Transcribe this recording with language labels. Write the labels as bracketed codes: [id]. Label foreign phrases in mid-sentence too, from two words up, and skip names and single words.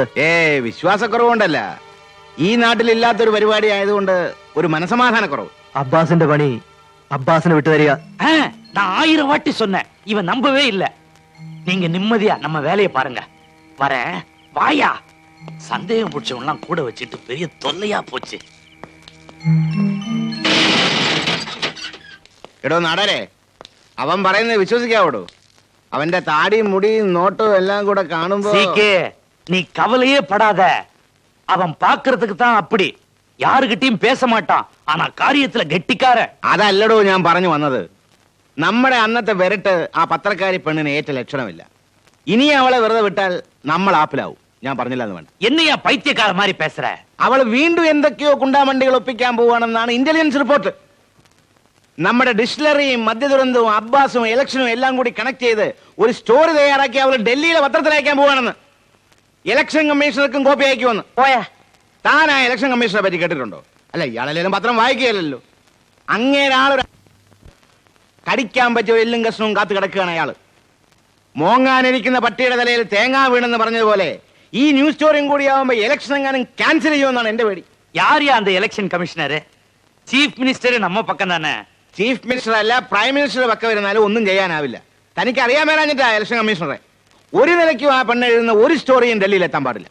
[ml] വിശ്വാസക്കുറവുകൊണ്ടല്ല, ഈ നാട്ടിലില്ലാത്തൊരു പരിപാടി ആയതുകൊണ്ട് ഒരു മനസമാധാനക്കുറവ്. അബ്ബാസിന്റെ പണി അബ്ബാസിന് വിട്ടുതരിക. [ta] நான் 1000 வாட்டி சொன்னேன், இவன் நம்பவே இல்ல. நீங்க நிம்மதியா நம்ம வேலையை பாருங்க. வரேன், வாயா. சந்தேகம் பிடிச்சவங்கலாம் கூட வச்சுட்டு பெரிய தொல்லையா போச்சு. [ml] എടോ നാടാരെ, അവൻ പറയുന്നത് വിശ്വസിക്കാവോടോ? അവന്റെ താടിയും മുടിയും നോട്ടും എല്ലാം കൂടെ കാണുമ്പോ [ta] நீ கவலையே படாத. அவன் பாக்குறதுக்கு தான் அப்படி, யாருகிட்டயும் பேச மாட்டான். ஆனா காரியத்துல கெட்டிக்கார. [ml] അതല്ലടോ ഞാൻ പറഞ്ഞു വന്നത്. നമ്മുടെ അന്നത്തെ വിരട്ട് ആ പത്രക്കാരി പെണ്ണിന് ഏറ്റ ലക്ഷണമില്ല. ഇനി അവളെ വെറുതെ വിട്ടാൽ നമ്മൾ ആപ്പിലാവും. ഞാൻ പറഞ്ഞില്ല എന്ന് വേണ്ട. [ta] என்னையா பைத்தியக்கார மாதிரி பேசுற? [ml] അവൾ വീണ്ടും എന്തൊക്കെയോ കുണ്ടാമണ്ടികൾ ഒപ്പിക്കാൻ പോവാണെന്നാണ് [en] intelligence report. [ml] നമ്മുടെ ഡിസ്റ്റിലറിയും മദ്യദുരന്തവും അബ്ബാസും ഇലക്ഷനും എല്ലാം കൂടി കണക്ട് ചെയ്ത് ഒരു സ്റ്റോറി തയ്യാറാക്കി അവൾ ഡൽഹിയിലെ പത്രത്തിൽ അയക്കാൻ പോവാണെന്ന്. [en] election commissioner [ml] കോപ്പി അയക്കുമെന്ന്. പോയാ താൻ ആ [en] election commissioner [ml] പറ്റി കേട്ടിട്ടുണ്ടോ? അല്ല, ഇയാളെല്ലാം പത്രം വായിക്കുകയല്ലോ. അങ്ങേരാളൊരു കടിക്കാൻ പറ്റിയ എല്ലും കഷ്ണവും കാത്തു കിടക്കുകയാണ് അയാള്. മോങ്ങാനിരിക്കുന്ന പട്ടിയുടെ തലയിൽ തേങ്ങാ വീണെന്ന് പറഞ്ഞതുപോലെ ഈ [en] news story [ml] കൂടി ആവുമ്പോ ഇലക്ഷൻ എങ്ങാനും ക്യാൻസൽ ചെയ്യുമെന്നാണ് എന്റെ പേടി. [ta] யாரியா அந்த [en] election commissioner? chief minister [ml] നമ്മ പക്കം തന്നെ. [en] chief minister [ml] അല്ല, [en] prime minister [ml] പക്ക വരുന്നാലും ഒന്നും ചെയ്യാനാവില്ല. തനിക്ക് അറിയാൻ മേലാഞ്ഞിട്ടാ [en] election commissioner. [ml] ഒരു നിലയ്ക്കും ആ പെണ്ണ് എഴുതുന്ന ഒരു സ്റ്റോറിയും ഡൽഹിയിൽ എത്താൻ പാടില്ല.